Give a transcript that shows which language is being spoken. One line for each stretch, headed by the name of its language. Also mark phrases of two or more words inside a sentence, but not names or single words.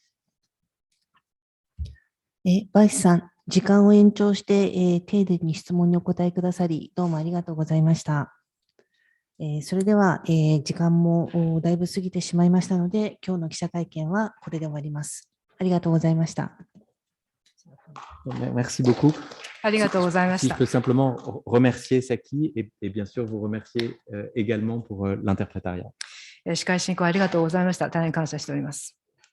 Japanese: バイスさん、時間を延長して、丁寧に質問にお答えくださり、どうもありがとうございました。それでは、時間もだいぶ過ぎてしまいましたので、今日の記者会見はこれで終わります。ありがとうございました。
French: Merci beaucoup.
Japanese: ありがとうございました。
French: Si je peux simplement remercier Saki et bien sûr vous remercier également pour l'interprétariat.
Japanese: 司会進行ありがとうございました。大変感謝しております。